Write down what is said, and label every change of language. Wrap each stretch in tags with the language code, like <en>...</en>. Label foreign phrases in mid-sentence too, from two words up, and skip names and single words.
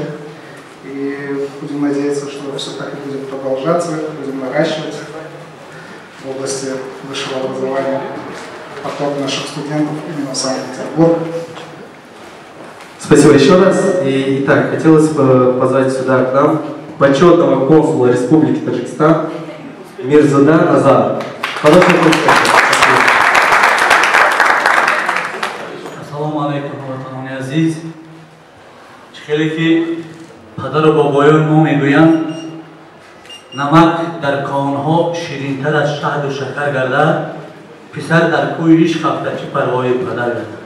<ru>И будем надеяться, что все так и будет продолжаться, будем наращивать в области высшего образования поток наших студентов именно в Санкт-Петербург. Спасибо еще раз. Итак, хотелось бы позвать сюда к нам почетного консула Республики Таджикистан Мирзода Назар.</ru> <tg>Ассаламу алейкум ватанони азиз. Хеле ки падару бобоён мо мегӯянд намак дар конҳо ширинтар аз шаҳду шакар гардад, писар дар кӯи ишқ хафтачи парвои падар гардад.</tg>